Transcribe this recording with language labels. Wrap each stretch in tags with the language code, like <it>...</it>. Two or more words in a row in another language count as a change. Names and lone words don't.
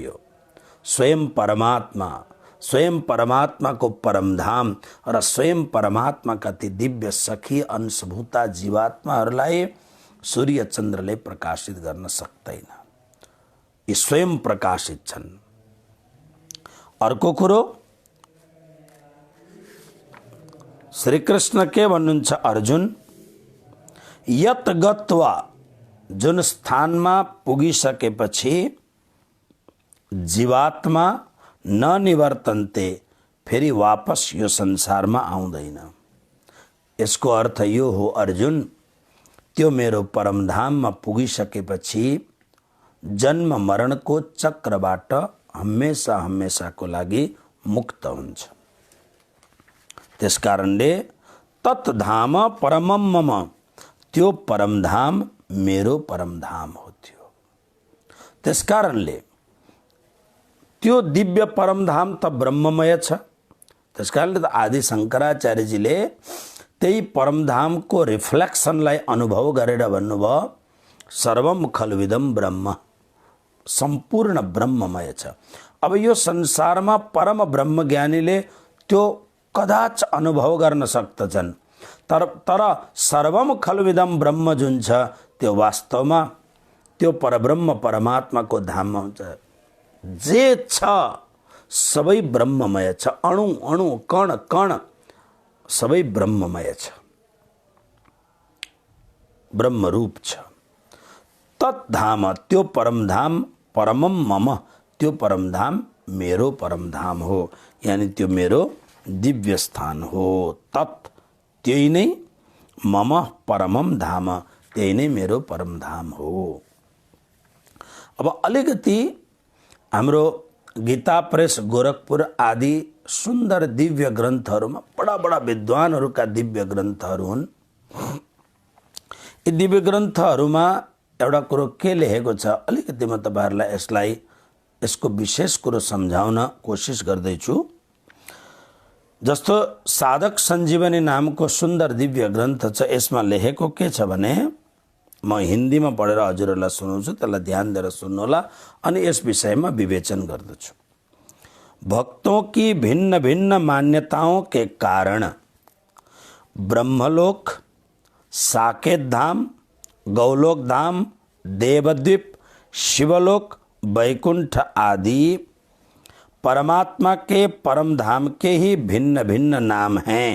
<ne>यो स्वयं परमात्मा, स्वयं परमात्माको परमधाम र स्वयं परमात्माका ती दिव्य सखी अंशभूता जीवात्माहरूलाई सूर्य चन्द्रले प्रकाशित गर्न सक्दैन, यी स्वयं प्रकाशित छन्। अर्को कुरो, श्री कृष्ण के भन्नुहुन्छ अर्जुन,</ne> <sa>यत गत्वा,</sa> <ne>जुन स्थानमा पुगिसकेपछि जीवात्मा ननिवर्तन्ते, फेरि वापस यो संसारमा आउँदैन। यसको अर्थ यो हो अर्जुन, त्यो मेरो परमधाममा पुगिसकेपछि जन्म मरणको चक्रबाट हमेशा हमेशाको लागि मुक्त हुन्छ।</ne> <sa>त्यसकारणले तत्धाम परमम मम,</sa> <ne>त्यो परमधाम मेरो परमधाम हो त्यो। त्यसकारणले त्यो दिव्य परमधाम त ब्रह्ममय छ। त्यसकारणले त आदि शङ्कराचार्यजीले त्यही परमधामको रिफ्लेक्सनलाई अनुभव गरेर भन्नुभयो,</ne> <sa>सर्वम खल्विदम ब्रह्म,</sa> <ne>सम्पूर्ण ब्रह्ममय छ। अब यो संसारमा परम ब्रह्मज्ञानीले त्यो कदाच अनुभव गर्न सक्दछन्, तर</ne> <sa>सर्वम खल्विदम ब्रह्म</sa> <ne>जुन छ त्यो वास्तवमा त्यो परब्रह्म परमात्माको धाममा हुन्छ। जे छ सबै ब्रह्ममय छ, अणु अणु कण कण सबै ब्रह्ममय छ, ब्रह्मरूप छ। तत्धाम, त्यो परमधाम,</ne> <sa>परमम मम,</sa> <ne>त्यो परमधाम मेरो परमधाम हो, यानी त्यो मेरो दिव्य स्थान हो। तत्, त्यही नै,</ne> <sa>मम परमम धाम,</sa> <ne>त्यही नै मेरो परमधाम हो। अब अलिकति हाम्रो गीता प्रेस गोरखपुर आदि सुन्दर दिव्य ग्रन्थहरूमा बडा बडा विद्वानहरूका दिव्य ग्रन्थहरू हुन्। यी दिव्य ग्रन्थहरूमा एउटा कुरो के लेखेको छ, अलिकति म तपाईँहरूलाई यसको विशेष कुरो सम्झाउन कोसिस गर्दैछु। जस्तो साधक सञ्जीवनी नामको सुन्दर दिव्य ग्रन्थ छ, यसमा लेखेको के छ भने, म हिन्दीमा पढेर हजुरहरूलाई सुनाउँछु, त्यसलाई ध्यान दिएर सुन्नुहोला अनि यस विषयमा विवेचन गर्दछु।</ne> <hi>भक्तों की भिन्न भिन्न मान्यताओं के कारण ब्रह्मलोक, साकेत धाम, गौलोक धाम, देवद्वीप, शिवलोक, वैकुंठ आदि परमात्मा के परम धाम के ही भिन्न भिन्न नाम हैं।</hi>